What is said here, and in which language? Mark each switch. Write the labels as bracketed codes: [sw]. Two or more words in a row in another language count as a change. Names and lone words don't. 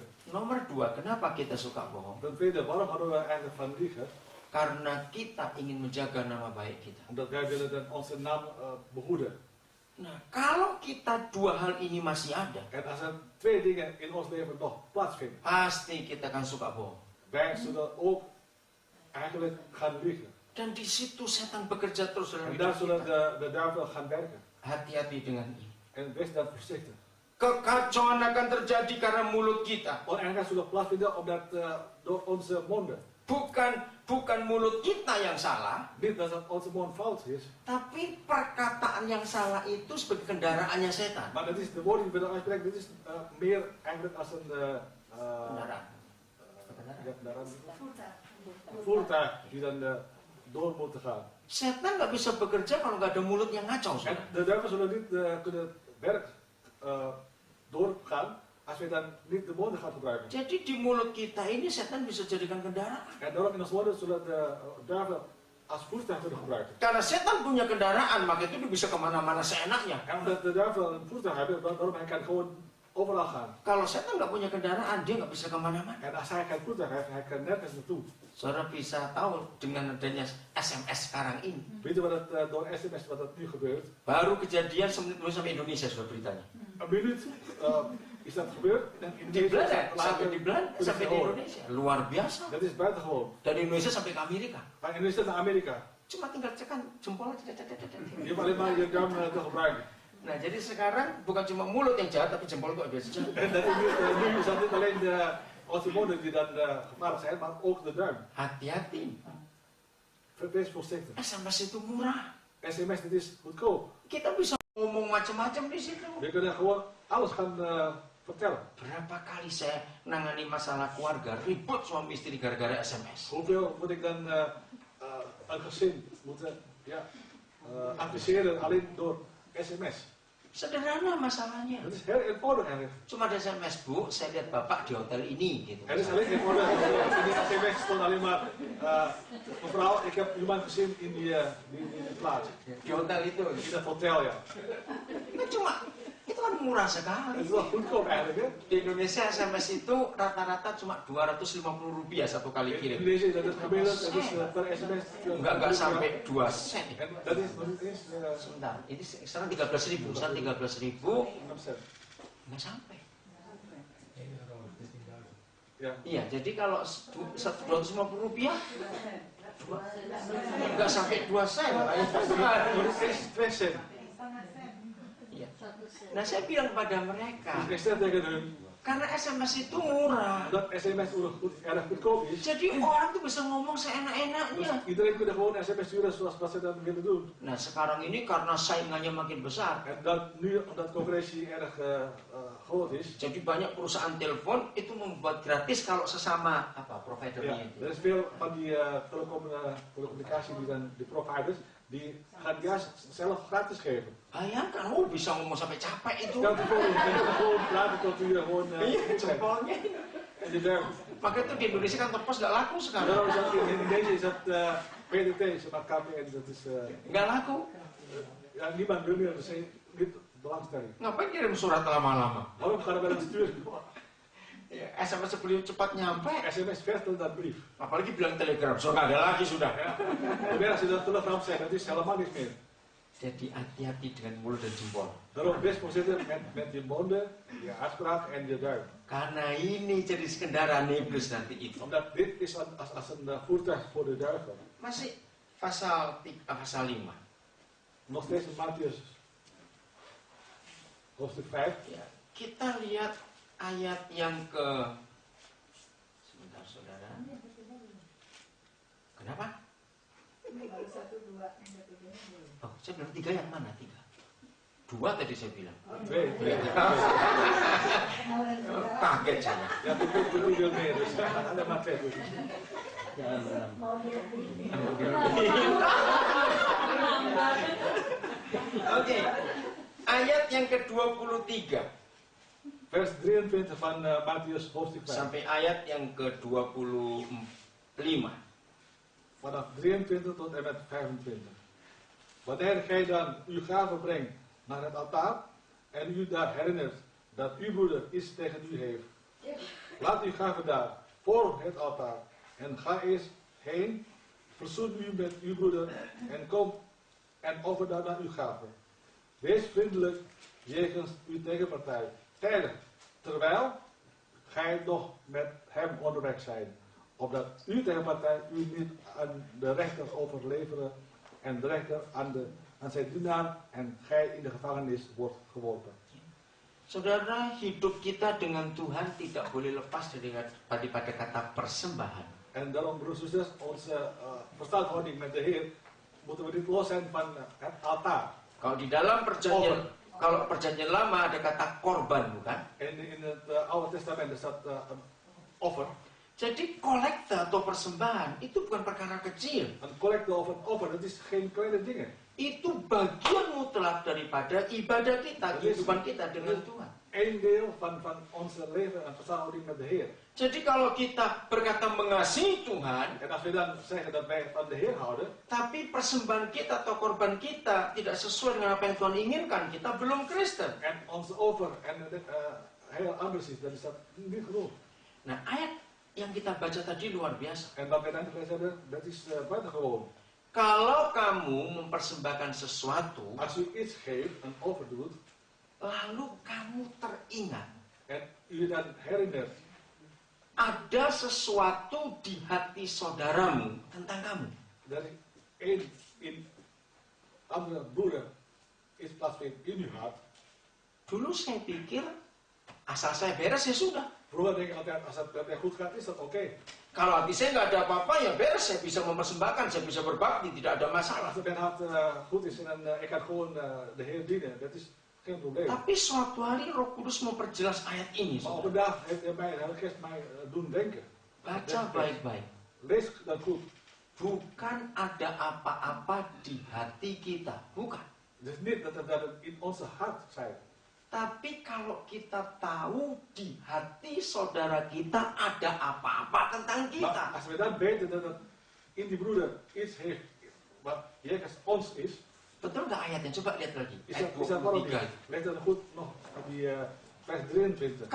[id] Nomor dua, kenapa kita suka bohong? [nl] Ten tweede, waarom houden we eigenlijk van liegen? [id] Karena kita ingin menjaga nama baik kita. [nl] Omdat wij willen dan onze naam behoeden. [id] Nah, kalau kita dua hal ini masih ada, [nl] En als er twee dingen in ons leven nog plaatsvinden, [id] pasti kita akan suka bohong. [nl] wij zullen ook eigenlijk gaan liegen. [id] Dan di situ setan bekerja terus dalam [nl] En daar [id] hidup [nl] zullen [id] kita. [nl] de duivel gaan werken. [id] Hati-hati dengan ini. [nl] En wees daar voorzichtig. [id] Kekacauan akan terjadi karena mulut kita. [nl] Oneindigheid zullen plaatsvinden omdat door onze monden. [id] Bukan mulut kita yang salah, [nl] Niet dat het onze mond fout is, [id] tapi perkataan yang salah itu sebagai kendaraannya setan. [nl] maar dat is de woorden die we dan uitspreken, dit is meer eigenlijk als een [id] Kendaraan. [nl] voertuig die dan door moet gaan. [id] Setan nggak bisa bekerja kalau nggak ada mulut yang ngacau. [nl] En [id] Saudara. [nl] de duivel zullen niet kunnen werk doorgaan als we dan niet de monden gaan gebruiken. [id] Jadi di mulut kita ini setan bisa jadikan kendaraan. [nl] En daarom in ons woorden zullen de duivel als voertuig kunnen gebruiken. [id] Karena setan punya kendaraan, maka itu dia bisa kemana-mana seenaknya. [nl] En omdat de duivel een voertuig heeft, daarom hij kan gewoon overal gaan. [id] Kalau setan nggak punya kendaraan, dia nggak bisa kemana-mana. [nl] En als hij geen voertuig heeft, hij kan nergens naartoe. [id] Saudara bisa tahu dengan adanya SMS sekarang ini. [nl] Weet je wat het door SMS wat het nu gebeurt? [id] Baru kejadian semenit dulu sampai Indonesia sudah beritanya. [nl] Een minuut is dat gebeurd. En in [id] Di Belanda, [nl] later [id] sampai di Belanda, terus sampai di [nl] gehoord. [id] Indonesia. Luar biasa. [nl] Dat is buitengewoon. [id] Dari Indonesia sampai ke Amerika. [nl] Van Indonesia naar Amerika. [id] Cuma tinggal tekan jempol aja. [nl] Je hoeft alleen maar je duim te gebruiken. [id] Nah, jadi sekarang bukan cuma mulut yang jahat, tapi jempol kok biasa jahat. [nl] En dat is nu is dat niet alleen onze monden die dan gevaarlijk zijn, maar ook de duim. [id] Hati-hati. [nl] Wees voorzichtig. [id] SMS itu murah. [nl] SMS, dit is goedkoop. [id] Kita bisa ngomong macam-macam di situ. [nl] We kunnen gewoon alles gaan vertellen. [id] Berapa kali saya nangani masalah keluarga, ribut suami istri gara-gara SMS. [nl] Hoeveel moet ik dan een gezin moeten adviseren alleen door SMS? [id] Sederhana masalahnya. [nl] Dat is heel eenvoudig eigenlijk. [id] Cuma ada SMS, Bu, saya lihat Bapak di hotel ini gitu. [nl] Het is alleen eenvoudig. In die SMS stond alleen maar mevrouw, ik heb iemand gezien in die plaats. [id] Di hotel itu. [nl] In dat hotel, ja. [id] Itu kan murah sekali. [nl] Het is wel goedkoop eigenlijk, hè? [id] Di Indonesia SMS itu rata-rata cuma Rp250 satu kali [nl] In [id] kirim. [nl] Indonesia dat is gemiddeld, dat is per SMS. [id] Enggak sampai 2 sen. [nl] En dat is nog niet eens [id] Sebentar, ini sekarang 13.000, sekarang 13.000, [nl] 6 cent. [id] nggak sampai. [nl] Ja. [id] Iya, jadi kalau Rp250, nggak sampai 2 sen. [nl] Het is 2 cent. [id] Iya. Nah, saya bilang kepada mereka, [nl] Dus ik zeg tegen hun, [id] karena SMS itu murah. [nl] dat SMS erg goedkoop is. [id] Jadi orang tuh bisa ngomong [nl] Dus [id] seenak-enaknya. [nl] iedereen kan gewoon SMS sturen zoals wat ze dan willen doen. [id] Nah, sekarang ini karena saingannya makin besar, [nl] En dat nu, omdat concurrentie erg groot is. [id] jadi banyak perusahaan telepon itu membuat gratis kalau sesama [nl] Ja, [id] providernya itu. [nl] er is veel van die telecommunicatie die dan, die providers, die gaan juist zelf gratis geven. [id] Bayangkan, bisa ngomong sampai capek itu. [nl] Je kan gewoon praten tot u gewoon [id] Iya, [nl] goed zijn. [id] jempolnya. [nl] En je duim. [id] Makanya itu di Indonesia kan topos nggak laku sekarang. [nl] Daarom is dat in deze is dat PDT, zeg maar KPN, dat is [id] Nggak laku. [nl] ja, niemand wil meer, dus niet belangstelling. [id] Ngapain kirim surat lama-lama? [nl] Waarom gaan we dan sturen? [id] Ya, SMS sebelum cepat nyampe. [nl] SMS verder dan brief. [id] Apalagi bilang telegram, so nggak ada lagi sudah. [nl] Ja. En als je dat telegram zegt, dat is helemaal niks meer. [id] Jadi hati-hati dengan mulut dan jempol. [nl] Daarom best voorzitter met je monden, je uitspraak en je duim. [id] Karena ini jadi kendaraan iblis nanti itu. [nl] Omdat dit is als een voertuig voor de duivel. [id] Masih pasal 5. [nl] Nog steeds in Mattheus hoofdstuk 5. [id] Ya, kita lihat ayat yang ke... Sebentar saudara. Kenapa? Oh, saya bilang 3 yang mana? 3. 2 tadi saya bilang. 2. Kaget saya. [nl] Ja, toen wil meer, dus alleen maar 2. [id] Oke. Ayat yang ke-23 [nl] Vers 23 van Mattheus hoofdstuk 5. [id] sampai ayat yang ke-25. [nl] Vanaf 23 tot en met 25. Wanneer gij dan uw gave brengt naar het altaar en u daar herinnert dat uw broeder iets tegen u heeft, laat uw gave daar voor het altaar en ga eerst heen, verzoen u met uw broeder en kom en offer daarna uw gave. Wees vriendelijk jegens uw tegenpartij, tijdig, terwijl gij nog met hem onderweg zijt, opdat uw tegenpartij u niet aan de rechter overleveren en de rechter aan zijn dienaar en gij in de gevangenis wordt geworpen. [id] Saudara, hidup kita dengan Tuhan tidak boleh lepas daripada kata persembahan. [nl] En daarom, broers en zusters, onze verstandhouding met de Heer moeten we niet los zijn van het altaar. [id] Kalau di dalam perjanjian lama ada kata korban, bukan? [nl] En in het Oude Testament is dat een offer. [id] Jadi kolekte atau persembahan itu bukan perkara kecil. [nl] Een collecte of een offer, dat is geen kleine dingen. [id] Itu bagian mutlak daripada ibadah kita, kehidupan kita dengan Tuhan. [nl] Eén deel van onze leven en verstandhouding met de Heer. [id] Jadi kalau kita berkata mengasihi Tuhan, [nl] En als we dan zeggen dat wij van de Heer houden, [id] tapi persembahan kita atau korban kita tidak sesuai dengan apa yang Tuhan inginkan, kita belum Kristen. [nl] en onze offer en heel anders is, dan is dat niet genoeg. [id] Nah, ayat yang kita baca tadi luar biasa. [nl] En wat we net gelezen hebben, dat is buitengewoon. [id] Kalau kamu mempersembahkan sesuatu, [nl] Als u iets geeft, een offer doet, [id] lalu kamu teringat [nl] en u dan herinnert, [id] ada sesuatu di hati saudaramu tentang kamu. [nl] dat er in andere broeder iets plaatsvindt in uw hart. [id] Dulu saya pikir asal saya beres ya sudah. [nl] Vroeger denk ik altijd, als het met mij goed gaat, is dat oké. [id] Kalau hati saya nggak ada apa-apa ya beres, saya bisa mempersembahkan, saya bisa berbakti, tidak ada masalah. [nl] Als het met mijn hart goed is en ik kan gewoon de Heer dienen, dat is geen probleem. [id] Tapi suatu hari Roh Kudus memperjelas ayat ini. [nl] Maar op [id] Saudara. [nl] een dag heeft hij mij, de Heilige Geest mij doen denken. [id] Baca baik-baik. [nl] Lees dat goed. [id] Bukan ada apa-apa di hati kita, bukan. [nl] Het is niet dat het in onze hart zijn. [id] Tapi kalau kita tahu di hati saudara kita ada apa-apa tentang [nl] Maar [id] kita. [nl] als we dan weten dat het in die broeder iets heeft wat jegens ons is, [id] Betul nggak ayatnya? Coba lihat lagi. [nl] is [id] Ayat [nl] dat waarom [id] 23. [nl] niet? Leg dat goed nog op die vers 23.